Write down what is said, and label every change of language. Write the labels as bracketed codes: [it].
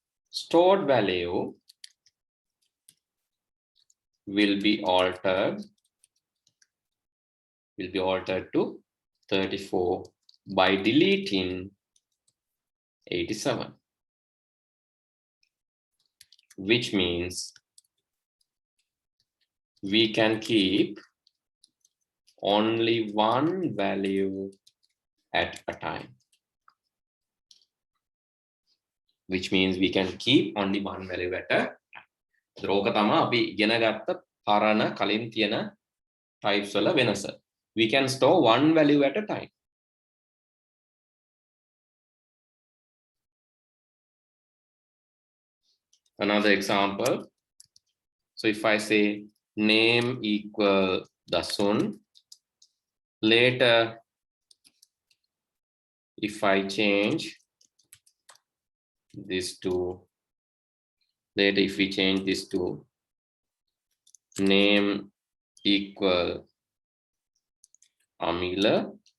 [en] stored value will be altered to 34 by deleting 87, which means we can keep only one value at a time. Which means we can keep only one value at a time. [si] ඕක තමයි අපි ඉගෙන ගත්ත පරණ කලින් තියෙන types වල වෙනස. [en] We can store one value at a time. Another example. So if I say name equal Dasun, later if I change this to, later if we change this to name equal Amila,